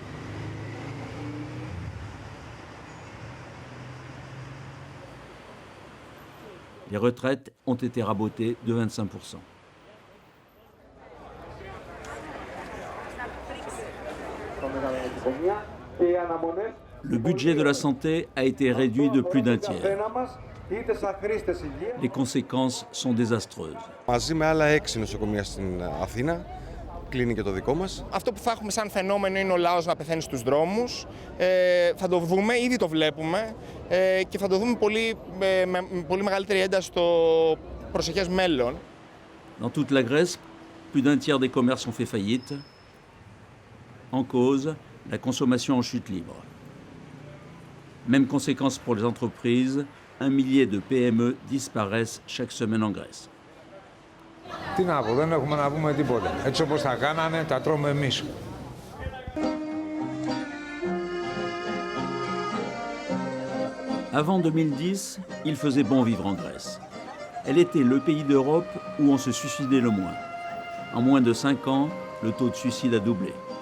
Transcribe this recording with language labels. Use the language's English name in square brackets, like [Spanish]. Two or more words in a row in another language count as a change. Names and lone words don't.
[French] Les retraites ont été rabotées de 25%. Le budget de la santé a été réduit de plus d'un tiers. Les conséquences sont désastreuses. [Greek] Μαζί με άλλα 6 νοσοκομεία στην Αθήνα, κλείνει και το δικό μας. Αυτό που θα έχουμε σαν φαινόμενο είναι ο λαός να πεθαίνει στους δρόμους. Θα το δούμε, ήδη το βλέπουμε και θα το δούμε με πολύ μεγαλύτερη ένταση στο προσεχές μέλλον. [French] Dans toute la Grèce, plus d'un tiers des commerces ont fait faillite. En cause, la consommation en chute libre. Même conséquence pour les entreprises, 1 millier de PME disparaissent chaque semaine en Grèce. [Greek] Τι να πω, δεν έχουμε να πούμε τίποτα. Έτσι όπως τα κάνανε, τα τρώμε εμείς. [French] Avant 2010, il faisait bon vivre en Grèce. Elle était le pays d'Europe où on se suicidait le moins. En moins de 5 ans, le taux de suicide a doublé.